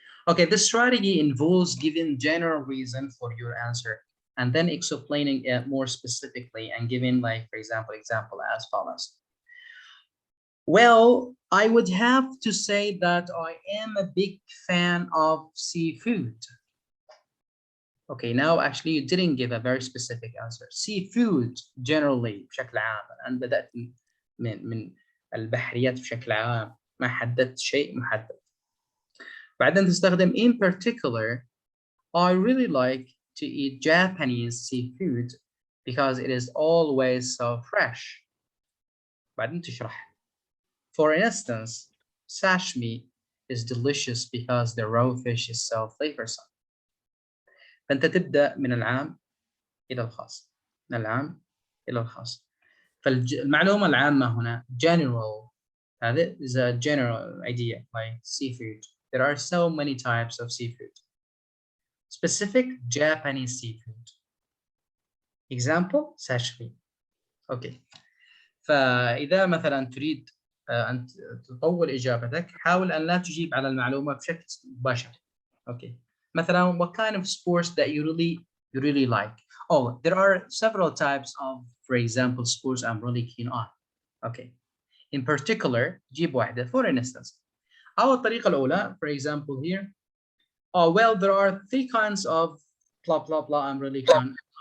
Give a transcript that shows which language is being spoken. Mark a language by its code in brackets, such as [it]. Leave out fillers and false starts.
[en] Okay, this strategy involves giving general reason for your answer and then explaining it more specifically and giving, like, for example, as follows. Well, I would have to say that I am a big fan of seafood. Okay, now actually you didn't give a very specific answer. Seafood generally [ar] بشكل عام. أنا بدأت من البحريات بشكل عام. ما حددت شيء محدد. بعدين تستخدم [en] in particular. I really like to eat Japanese seafood because it is always so fresh. [ar] بعدين تشرح. [en] For instance, sashimi is delicious because the raw fish is so flavorsome. [ar] فأنت تبدأ من العام إلى الخاص. من العام إلى الخاص. فالمعلومة العامة هنا general. هذا [en] is a general idea like seafood. There are so many types of seafood. Specific Japanese seafood. Example sashimi. Okay. [ar] فإذا مثلا تريد أن تطول إجابتك حاول أن لا تجيب على المعلومة بشكل مباشر. [en] Okay. [ar] مثلا [en] what kind of sports that you really like? Oh, there are several types of, for example, sports I'm really keen on. Okay. In particular, [ar] جيب واحدة. [en] For instance, [ar] أو الطريقة الأولى, [en] for example here, oh, well, there are 3 kinds of blah, blah, blah I'm really keen on.